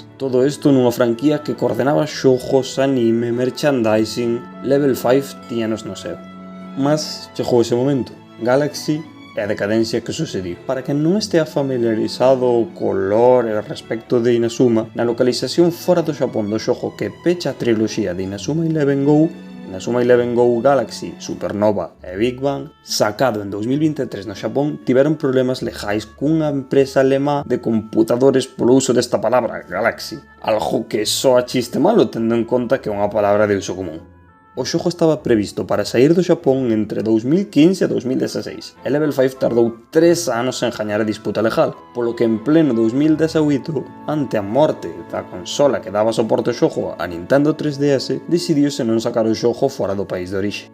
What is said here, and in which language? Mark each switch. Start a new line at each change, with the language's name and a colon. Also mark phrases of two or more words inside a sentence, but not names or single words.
Galician: Todo isto nunha franquía que coordenaba xogos, anime, merchandising. Level 5 tíñanos no seu. Mas chegou ese momento, Galaxy e a decadencia que sucediu. Para quen non estea familiarizado co lore e respecto de Inazuma, na localización fora do Xapón do xogo que pecha a triloxía de Inazuma Eleven Go, Inazuma Eleven Go Galaxy, Supernova e Big Bang, sacado en 2023 no Xapón, tiveron problemas legais cunha empresa alemá de computadores polo uso desta palabra, Galaxy, algo que soa chiste malo tendo en conta que é unha palabra de uso común. O xogo estaba previsto para sair do Xapón entre 2015 e 2016 e Level 5 tardou 3 anos en gañar a disputa legal, polo que en pleno 2018, ante a morte da consola que daba soporte ao xogo a Nintendo 3DS, decidiuse non sacar o xogo fora do país de orixe.